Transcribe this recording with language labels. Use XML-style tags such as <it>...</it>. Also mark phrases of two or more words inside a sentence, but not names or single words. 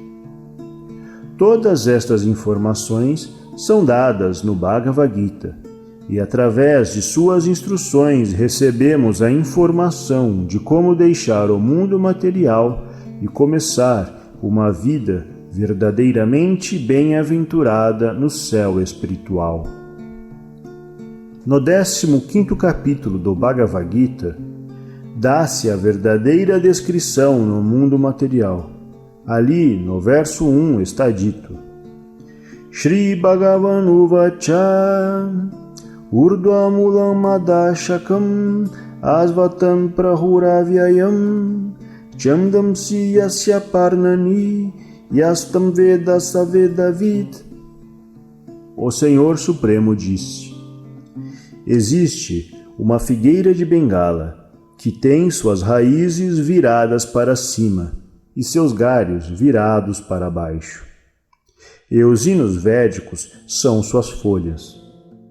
<pt>Todas estas informações são dadas no Bhagavad Gita, e através de suas instruções recebemos a informação de como deixar o mundo material e começar uma vida verdadeiramente bem-aventurada no céu espiritual. No 15º capítulo do Bhagavad Gita, dá-se a verdadeira descrição no mundo material. Ali, no verso 1, está dito:</pt> <sa>Shri Bhagavan Uvacha Urdhvamulam Madashakam Asvatam Prahuravyayam Chamdam Siyasya Parnani Yastam Veda Savedavid.</sa> <pt>O Senhor Supremo disse: existe uma figueira de Bengala que tem suas raízes viradas para cima e seus galhos virados para baixo. E os hinos védicos são suas folhas.</pt>